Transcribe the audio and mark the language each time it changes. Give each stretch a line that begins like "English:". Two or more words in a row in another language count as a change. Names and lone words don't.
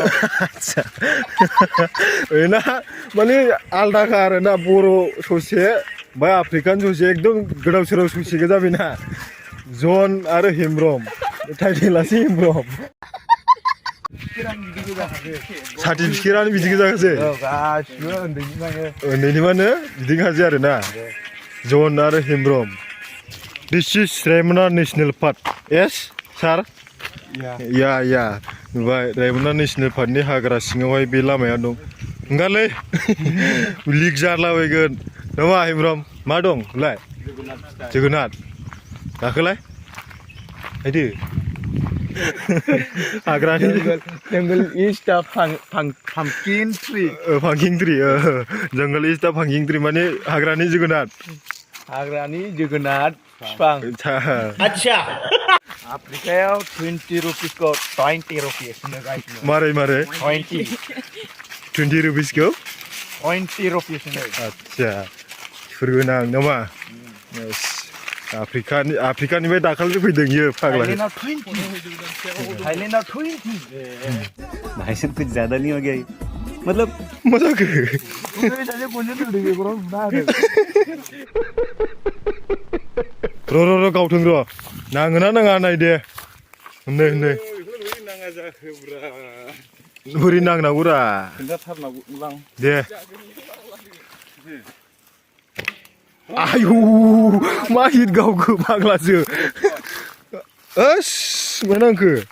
Bodo: आच्छा बेना माने आलदाखा आरोना बर' ससे बा आफ्रिकान ससे एकदम गोदाव सोराव ससे गोजा बेना जन आरो हेमब्रम टाइटेलासो हेमब्रम सार्टिफिकेटआनो बिदि गोजाखासै गासिबो उन्दैनिबानो बिदिखासै आरोना जन आरो हेमब्रम
English: This is Raimona National Park yes sir
Bodo: या नुबाय रायमना नेसनेल पार्कनि हाग्रा सिङावहाय बे लामाया दं ओंखारलै लिक जालाबायगोन नामा हेमब्रम मा दं लाय जोगोनार गाखोलाय फैदो हाग्रानि
English: jungle is the pumpkin tree jungle is the pumpkin tree
Bodo: माने हाग्रानि जोगोनार बिफां अच्छा आफ्रिकायाव 20 रुपिसखौ 20 रुपिस होनो गाइस मारै 20 रुपिसखौ 20 रुपिस होनो आच्छा सुरगोनां नामा आफ्रिकानिफ्राय दाखालि फैदों इयो फाग्ला थाइलेन्डआव 20
Hindi: भाई साहब कुछ ज्यादा नहीं हो गया ये? मतलब
Bodo: मा जाखो र' गावथों र' नाङोना नाङा नायदे नै बोरै नांनांगौरा दे आयौ मा हिट गावखो फाग्लासो ओस मा नांखो